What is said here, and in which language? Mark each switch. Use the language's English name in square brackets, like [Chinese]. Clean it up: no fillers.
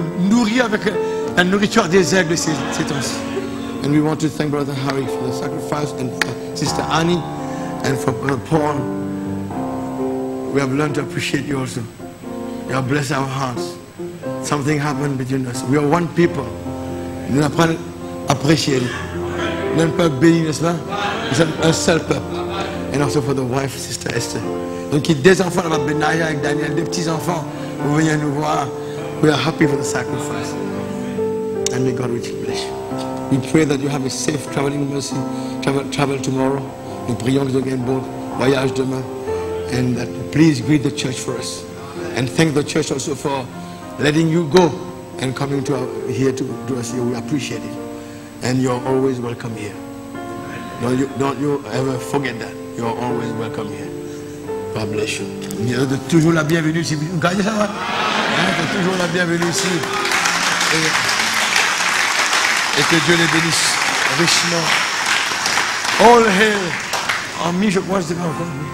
[French] Nourrir avec la nourriture des aigles ces temps-ci. [English] And we want to thank Brother Harry for the sacrifice, and for Sister Annie, and for Brother Paul. We have learned to appreciate you also. You have blessed our hearts. Something happened between us. We are one people. [French] Nous apprenons à apprécier. Nous sommes un peuple béni, n'est-ce pas? Nous sommes un seul peuple. [English] And also for the wife, Sister Esther. [French] Donc, il y a des enfants là-bas, Benaya avec Daniel, des petits-enfants. Vous venez nous voir. [English] We are happy for the sacrifice. And may God richly bless you. We pray that you have a safe traveling mercy. Travel tomorrow. [French] Nous prions que vous ayez un bon voyage demain. [English] And that please greet the church for us. And thank the church also for letting you go and coming to here to us here. We appreciate it. And you're always welcome here. Don't you ever forget that. You're always welcome here. God bless you. [French] Toujours la bienvenue ici. Vous gagnez ça, va? Toujours la bienvenue ici. Et que Dieu les bénisse richement. [English] All hail. [French] En mi, je crois, je ne sais pas encore.